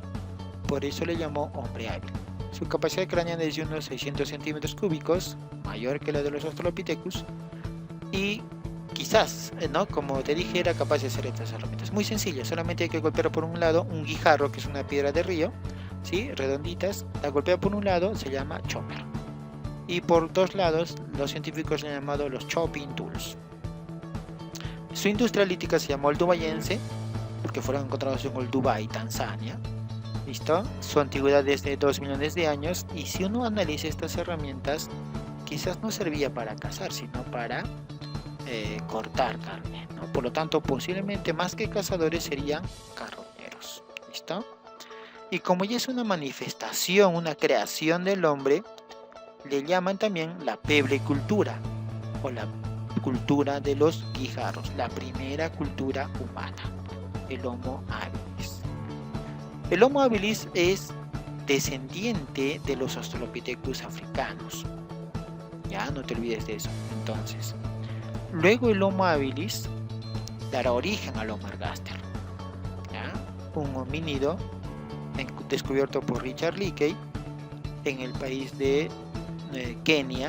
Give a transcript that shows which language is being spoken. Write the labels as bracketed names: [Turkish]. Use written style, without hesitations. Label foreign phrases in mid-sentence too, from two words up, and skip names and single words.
[Spanish] Por eso le llamó hombre hábil. Su capacidad craneana es de unos 600 centímetros cúbicos, mayor que la de los Australopithecus, y quizás, ¿no? Como te dije, era capaz de hacer estas herramientas. Muy sencillo, solamente hay que golpear por un lado un guijarro, que es una piedra de río, ¿sí? Redonditas, la golpea por un lado, se llama chopper. Y por dos lados, los científicos le han llamado los [English] chopping tools. [Spanish] Su industria lítica se llamó oldubayense, porque fueron encontrados en Olduvai, Tanzania. ¿Listo? Su antigüedad es de 2 millones de años, y si uno analiza estas herramientas, quizás no servía para cazar, sino para cortar carne, ¿no? Por lo tanto, posiblemente más que cazadores serían carroñeros. ¿Listo? Y como ya es una manifestación, una creación del hombre, le llaman también la peblecultura o la cultura de los guijarros, la primera cultura humana, el Homo habilis. El Homo habilis es descendiente de los Australopithecus africanos. Ya, no te olvides de eso. Entonces, luego el Homo habilis dará origen al Homo ergaster, ¿ya? Un homínido descubierto por Richard Leakey en el país de Kenia.